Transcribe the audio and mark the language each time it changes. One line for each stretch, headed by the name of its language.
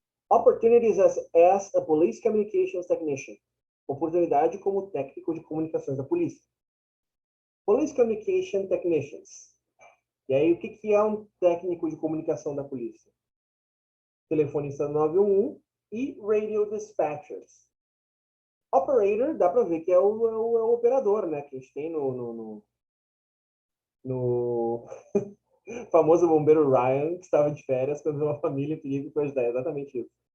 English: Opportunities as a police communications technician.
Portuguese: Oportunidade como técnico de comunicações da polícia.
English: Police communication technicians.
Portuguese: E aí, o que é um técnico de comunicação da polícia? Telefonista 911 e radio dispatchers. Operator, dá para ver que é o operador, né? Que a gente tem no famoso bombeiro Ryan, que estava de férias quando uma família pediu para ajudar. É exatamente isso.